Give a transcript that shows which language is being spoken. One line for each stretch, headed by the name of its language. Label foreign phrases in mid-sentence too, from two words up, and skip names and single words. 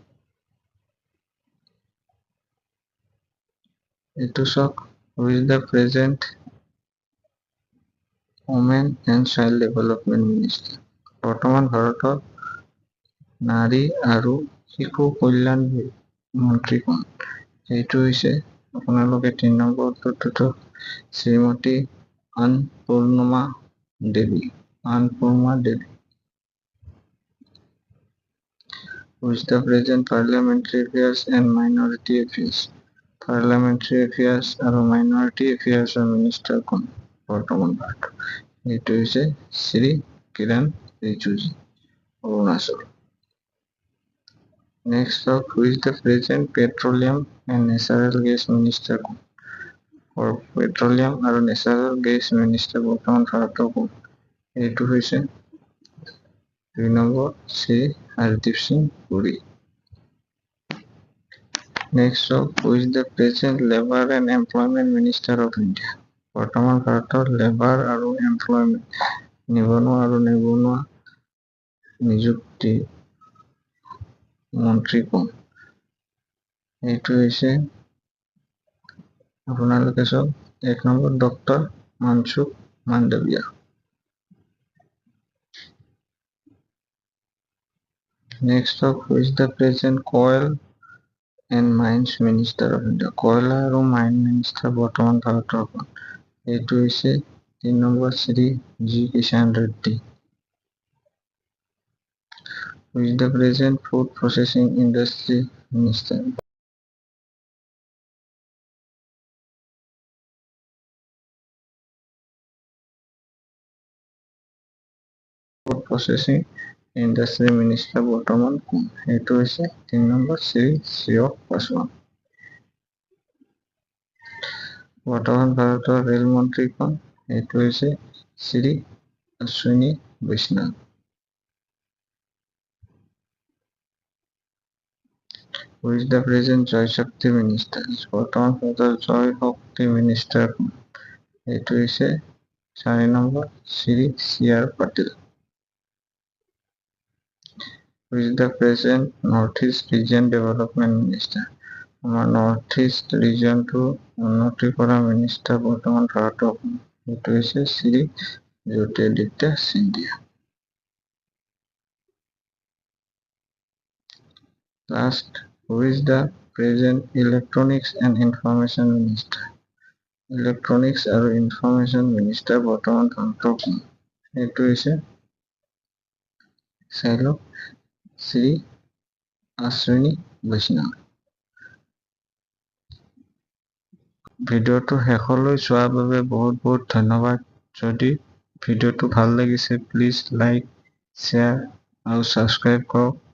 Assamese: এইটো চাওক,
English: Who is the present Women and Child Development Minister?
Assamese: বৰ্তমান ভাৰতৰ নাৰী আৰু শিশু কল্যাণ মন্ত্ৰী কোন? এইটো হৈছে আপোনালোকে 3 নম্বৰ উত্তৰটো শ্ৰীমতী অন্নপূৰ্ণা দেৱী।
English: Who is the present Parliamentary Affairs and Minority Affairs? Parliamentary Affairs
Assamese: আৰু
English: Minority Affairs Minister
Assamese: কোন বৰ্তমান ভাৰতৰ? এইটো হৈছে শ্ৰী Kiran Rijiju, Arunachal.
English: Next up, who is the present petroleum and natural gas minister? For petroleum and natural gas minister
Assamese: বৰ্তমান ভাৰতৰ কোন? এইটো হৈছে 2 নম্বৰ শ্ৰী হৰদীপ সিং পুৰী।
English: Next up, who is the present labor and employment minister of India?
Assamese: বৰ্তমান ভাৰতৰ লেবাৰ আৰু এমপ্লয়মেণ্ট নিবনুৱা আৰু নিবনুৱা নিযুক্তি মন্ত্ৰী কোন? এইটো হৈছে আপোনালোকে চাওক 1 নম্বৰ ডক্টৰ মনসুখ মাণ্ডভিয়া।
English: Next up, who is the present coal and mines minister of India?
Assamese: কয়লা আৰু
English: mine minister
Assamese: বৰ্তমান ভাৰতৰ কোন? এইটো হৈছে 3 নম্বৰ শ্ৰী জি কিষাণ ৰেড্ডী।
English: Who is the present food processing industry minister? Food processing industry minister
Assamese: বৰ্তমান কোন? এইটো হৈছে 3 নম্বৰ শ্ৰী শ্ৰেয়স পাছোৱান। বৰ্তমান ভাৰতৰ ৰেল মন্ত্ৰী কোন? এইটো হৈছে শ্ৰী অশ্বিনী বৈষ্ণৱ।
English: Who is the present Joy Shakti minister?
Assamese: বৰ্তমান ভাৰতৰ জয় শক্তি মিনিষ্টাৰ কোন? এইটো হৈছে 4 নম্বৰ শ্ৰী চি.আৰ. পাটিল।
English: Who is the present North East Region Development Minister?
Assamese: আমাৰ নৰ্থ ইষ্ট ৰিজনটো উন্নতি কৰা মিনিষ্টাৰ বৰ্তমান ভাৰতৰ কোন? এইটো হৈছে শ্ৰী জ্যোতিৰাদিত্য সিন্ধিয়া।
English: Last, who is the present Electronics and Information Minister?
Assamese: Electronics আৰু
English: Information Minister
Assamese: বৰ্তমান ভাৰতৰ কোন? এইটো হৈছে চাই লওক শ্ৰী অশ্বিনী বৈষ্ণৱ। ভিডিঅ'টো শেষলৈ চোৱাৰ বাবে বহুত বহুত ধন্যবাদ। যদি ভিডিঅ'টো ভাল লাগিছে
English: please like share
Assamese: আৰু ছাবস্ক্ৰাইব কৰক।